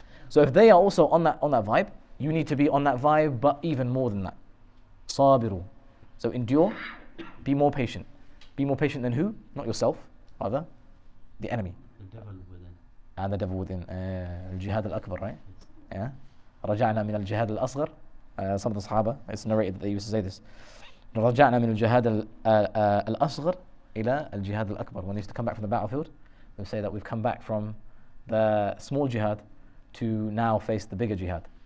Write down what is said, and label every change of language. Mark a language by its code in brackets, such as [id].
[en] So if they are also on that vibe, you need to be on that vibe, but even more than that. Sabiru. So endure, be more patient. Be more patient than who? Not yourself, rather the enemy. The devil within. And the devil within. Al-Jihad al-Akbar, right? Yeah. [ar] رجعنا من الجهاد الأصغر. [en] Some of the Sahaba, it's narrated that they used to say this. [ar] رجعنا من الجهاد الأصغر إلى الجهاد الأكبر. [en] When they used to come back from the battlefield, they would say that we've come back from the small jihad to now face the bigger jihad.